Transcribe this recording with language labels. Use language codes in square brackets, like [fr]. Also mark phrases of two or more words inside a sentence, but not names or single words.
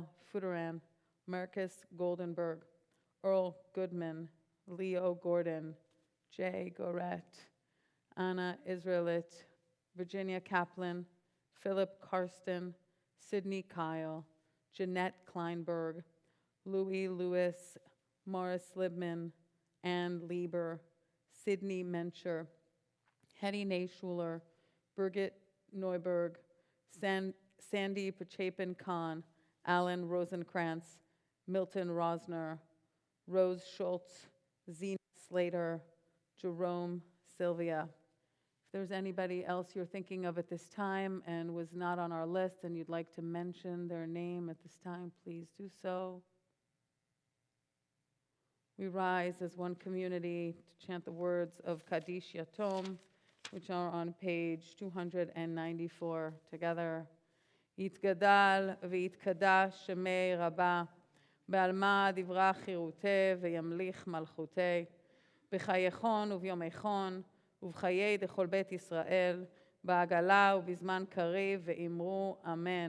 [en] Fuderan, Marcus Goldenberg, Earl Goodman, Leo Gordon, Jay Goret, Anna Israelit, Virginia Kaplan, Philip Karsten, Sidney Kyle, Jeanette Kleinberg, Louis Lewis, Morris Libman, Ann Lieber, Sidney Mencher, Hetty Nayschuler, Birgit Neuberg, Sandy Pachapin Khan, Alan Rosenkrantz, Milton Rosner, Rose Schultz, Zena Slater, Jerome Sylvia. If there's anybody else you're thinking of at this time and was not on our list and you'd like to mention their name at this time, please do so. we rise as one community to chant the words of Kaddish Yatom, which are on page 294 together. [arc] יתגדל ויתקדש שמי רבה, בעלמא דברה חירותי וימליך מלכותי, בחייכון וביומייכון ובחיי דכל בית ישראל, בעגלה ובזמן קריב ואמרו אמן.